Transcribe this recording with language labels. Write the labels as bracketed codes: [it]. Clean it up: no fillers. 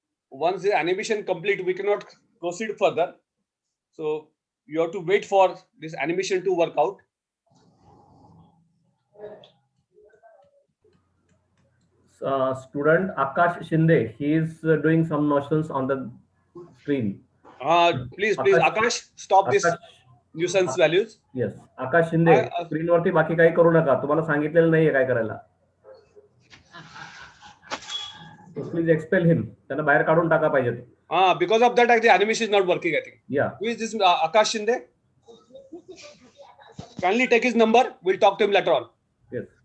[en] Once the animation complete, we cannot proceed further. So you have to wait for this animation to work out. Student Akash Shinde, he is doing some notions on the screen. Please, Akash, stop this nuisance values. [mr] Yes, Akash Shinde, screen वरती बाकी काही करू नका, तुम्हाला सांगितलेलं नाहीये काय करायला. [en] So please expel him. [mr] त्यांना बाहेर काढून टाका पाहिजे. [en] Because of that, the animation is not working, I think. Yeah. Who is this Akash Shinde? Kindly take his number. We'll talk to him later on. Yes.